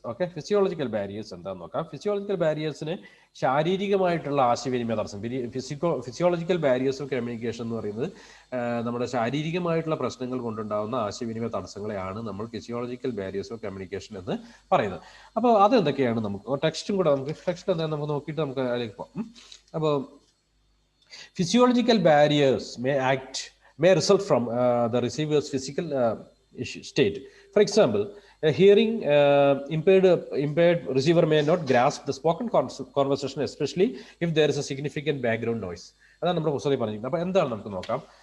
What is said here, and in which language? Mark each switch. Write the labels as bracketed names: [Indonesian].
[Malayalam] Okay, physiological barriers എന്താണെന്ന് നോക്കാം. Physiological ബാരിയേഴ്സിന് ശാരീരികമായിട്ടുള്ള ആശയവിനിമയ തടസ്സം, ഫിസിയോളജിക്കൽ ബാരിയേഴ്സ് ഓഫ് കമ്മ്യൂണിക്കേഷൻ എന്ന് പറയുന്നത് നമ്മുടെ ശാരീരികമായിട്ടുള്ള പ്രശ്നങ്ങൾ കൊണ്ടുണ്ടാകുന്ന ആശയവിനിമയ തടസ്സങ്ങളെയാണ് നമ്മൾ ഫിസിയോളജിക്കൽ ബാരിയേഴ്സ് ഓഫ് കമ്മ്യൂണിക്കേഷൻ എന്ന് പറയുന്നത്. അപ്പോൾ അതെന്തൊക്കെയാണ്, നമുക്ക് ടെക്സ്റ്റ് എന്താണെന്ന് നമുക്ക് നോക്കിയിട്ട് നമുക്ക് അതിലേക്ക് പോകാം. [English] അപ്പോൾ physiological barriers may result from the receiver's physical state. For example, a hearing impaired receiver may not grasp the spoken conversation, especially if there is a significant background noise. [Malayalam] അതാണ് നമ്മുടെ പുസ്തകത്തിൽ പറഞ്ഞിരിക്കുന്നത്. അപ്പോൾ എന്താണ് നമുക്ക് നോക്കാം.